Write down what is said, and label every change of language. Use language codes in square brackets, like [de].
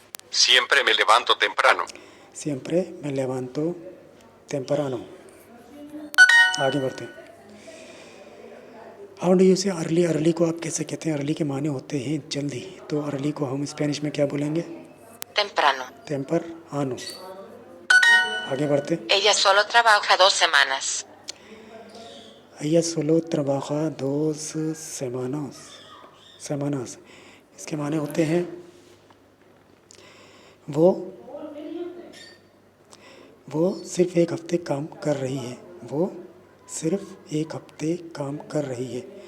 [es] Siempre me levanto temprano. Siempre me levanto temprano। [hi] आगे बढ़ते हैं। [en] how do you say early, [hi] अर्ली को आप कैसे कहते हैं। अर्ली के माने होते हैं जल्दी, तो अर्ली को हम स्पेनिश में क्या बोलेंगे। [es] Temprano. [hi] temprano। आगे बढ़ते हैं। [es] Ella solo trabaja 2 semanas. Ella solo trabaja 2 semanas, [hi] इसके माने होते हैं वो सिर्फ एक हफ्ते काम कर रही है। वो सिर्फ एक हफ्ते काम कर रही है।